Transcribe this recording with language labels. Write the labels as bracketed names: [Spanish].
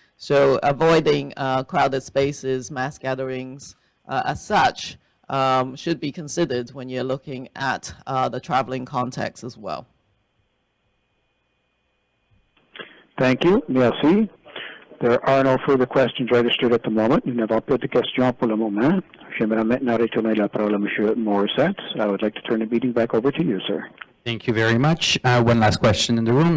[English] So avoiding crowded spaces, mass gatherings, as such, should be considered when you're looking at the traveling context as well. Thank you. Merci. There are no further questions registered at the moment. [French] Nous n'avons pas de questions pour le moment. J'aimerais maintenant retourner la parole à M. Morissette. [English] I would like to turn the meeting back over to you, sir. Thank you very much. One last question in the room.